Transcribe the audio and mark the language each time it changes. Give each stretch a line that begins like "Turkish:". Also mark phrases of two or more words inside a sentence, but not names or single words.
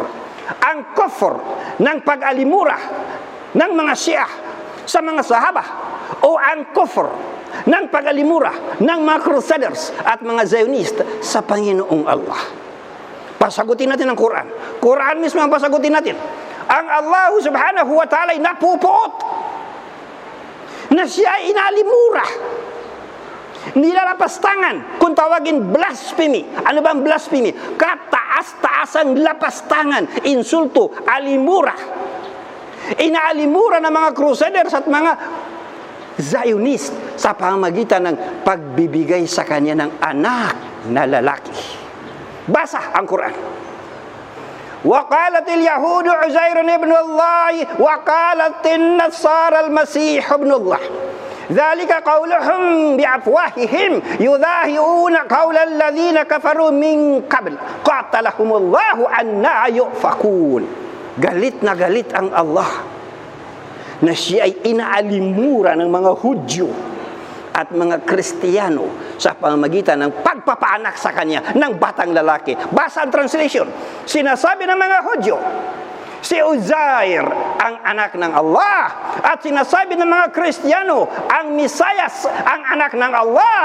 Filipino: Ang kufr ng pag-alimura ng mga Shia sa mga sahaba o ang kufr ng pag-alimura ng mga Crusaders at mga Zionist sa Panginoong Allah. Pasagutin natin ang Quran. Quran mismo ang pasagutin natin. Ang
Arabic: الله سبحانه وتعالى
Filipino: ay napupuot na siya ay inalimura, nilalapastangan, kung tawagin blasphemy. Ano ba ang blasphemy? Kataas-taasang lapastangan, insulto, alimura. Inaalimura ng mga Crusaders at mga Zionist sa pamamagitan ng pagbibigay sa kanya ng anak na lalaki. Basa ang Quran.
Arabic: وقالت اليهود عزير ابن الله وقالت النصارى المسيح ابن الله ذلك قولهم بأفواههم يضاهئون قول الذين كفروا من قبل قاتلهم الله أنى يؤفكون.
Filipino: galit na galit ang Allah na siya ay inaalimura ng mga Hudyo at mga Kristiyano sa pamamagitan ng pagpapaanak sa kanya ng batang lalaki. Basa ang translation. Sinasabi ng mga Hudyo, si Uzair ang anak ng Allah, at sinasabi ng mga Kristiyano, ang Misayas ang anak ng Allah.